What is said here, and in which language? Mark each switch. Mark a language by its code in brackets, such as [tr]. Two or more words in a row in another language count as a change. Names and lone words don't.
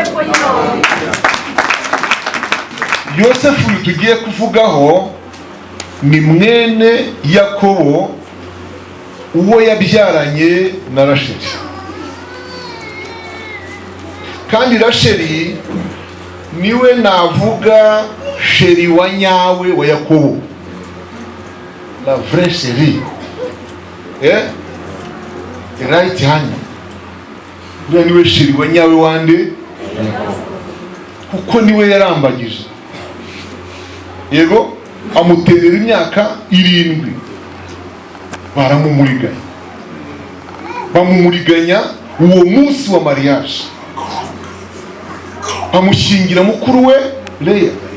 [rw] Yosefu tugiye kuvugaho ni mwene Yakobo uwo yabyaranye na Rasheli. Kandi Rasheli niwe navuga sheri wa nyawe wa Yakobo, [fr] la vraie chérie, [en] right hand. [rw] Uriya niwe sheri wa nyawe wande kuko niwe yarambagije. Yego amuterera imyaka 7 bamumuriganya uwo munsi wa mariage, bamushyingira mukuru we Leya.